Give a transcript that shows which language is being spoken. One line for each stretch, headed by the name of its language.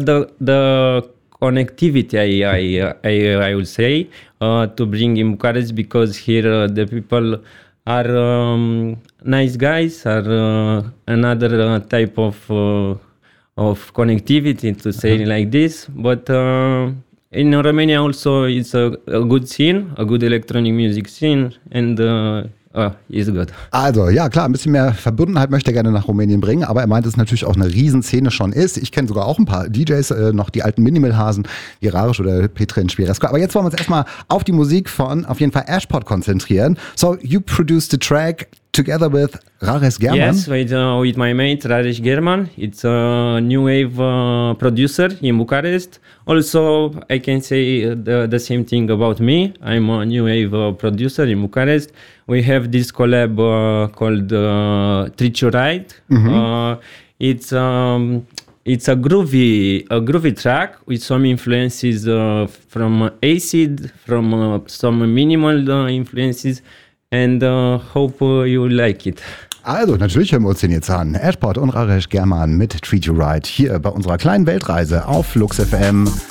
English: The connectivity, I would say, to bring in Bucharest, because here the people are nice guys, are another type of connectivity, to say like this. But in Romania also it's a good scene, a good electronic music scene, and is good.
German: Also, ja klar, ein bisschen mehr Verbundenheit möchte er gerne nach Rumänien bringen, aber er meint, dass es natürlich auch eine Riesenszene schon ist. Ich kenne sogar auch ein paar DJs, noch die alten Minimalhasen, wie Rareș oder Petrin Spirescu. Aber jetzt wollen wir uns erstmal auf die Musik von, auf jeden Fall, Ashpot konzentrieren.
English: So, you produced the track together with Rareș German. Yes, with my mate Rareș German. It's a new wave producer in Bucharest. Also, I can say the same thing about me. I'm a new wave producer in Bucharest. We have this collab called Treat You Right. Mm-hmm. It's a groovy track with some influences from acid, from some minimal influences. And hope you like it.
German: Also, natürlich hören wir uns den jetzt an. Ashpot und Rareș German mit Treat You Right hier bei unserer kleinen Weltreise auf Flux FM.